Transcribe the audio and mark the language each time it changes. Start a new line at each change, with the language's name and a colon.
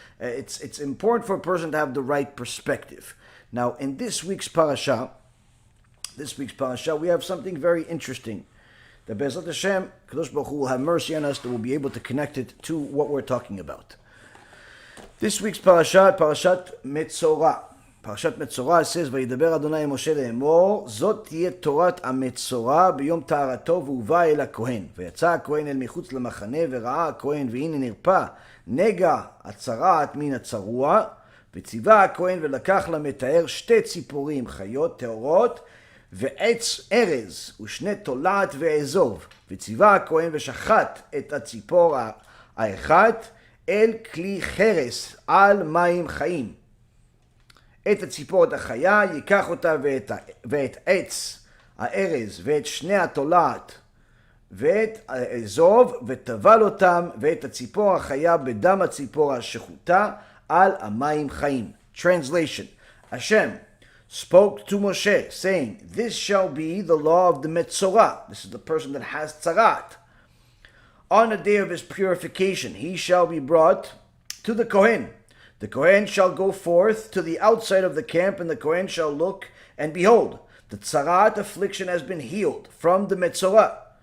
English: It's important for a person to have the right perspective. Now, in this week's parasha, we have something very interesting. That BeEzrat Hashem, Kadosh Baruch Hu will have mercy on us, that we'll be able to connect it to what we're talking about. This week's Parashat Metzorah.
Hebrew: Parashat Metzorah says, וידבר אדוני אל משה לאמור, זאת תהיה תורת המצורע ביום טהרתו והובא אל הכהן. ויצא הכהן אל מחוץ למחנה, וראה הכהן, והנה נרפא נגע הצרעת מן הצרוע, וציווה הכהן ולקח למטהר 2 ציפורים חיות טהורות, ועץ ארז ושני תולעת ואזוב, וציווה הכהן ושחט את הציפור האחת אל כלי חרס על מים חיים. את הציפורת החיה ייקח אותה ואת עץ הארז ואת שני התולעת ואת האזוב וטבל אותם ואת הציפור החיה בדם הציפור השחוטה על המים חיים.
English: Translation: Hashem spoke to Moshe, saying, this shall be the law of the Metzorah. This is the person that has tzarat. On the day of his purification, he shall be brought to the Kohen. The Kohen shall go forth to the outside of the camp, and the Kohen shall look, and behold, the tzarat affliction has been healed from the Metzorah.